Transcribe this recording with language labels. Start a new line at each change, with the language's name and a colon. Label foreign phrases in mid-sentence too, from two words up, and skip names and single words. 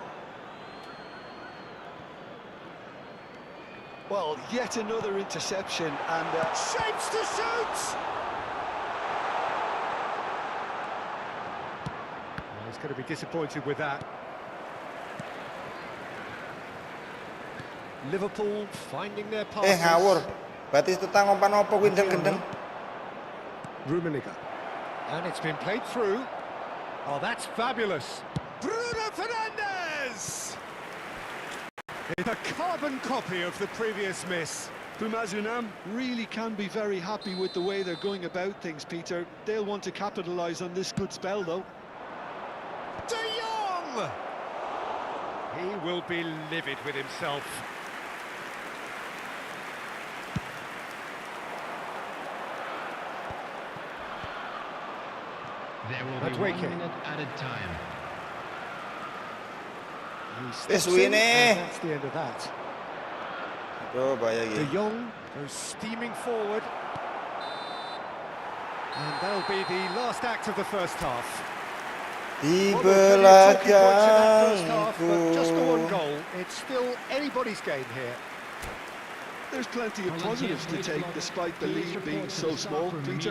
English: Well, yet another interception and... Shapes to shoot! Well, he's going to be disappointed with that. Liverpool finding their passes.
Javanese: Ngawur. Batistuta ngompan opo gendeng-gendeng.
English: Rummenigge. And it's been played through. Oh, that's fabulous. Bruno Fernandes! It's a carbon copy of the previous miss. Pumas Unam really can be very happy with the way they're going about things, Peter. They'll want to capitalise on this good spell, though. De Jong! He will be livid with himself. There will be 1 minute added time. That's the end of that.
Indonesian: Aduh, bahaya
English: De
Indonesian: gitu.
English: Jong goes steaming forward. And that'll be the last act of the first half.
Indonesian: Di
English: Well, there are plenty of talking points in that first half,
Indonesian: belakangku.
English: but just the one goal. It's still anybody's game here. There's plenty of positives to take despite the lead being so small, Peter.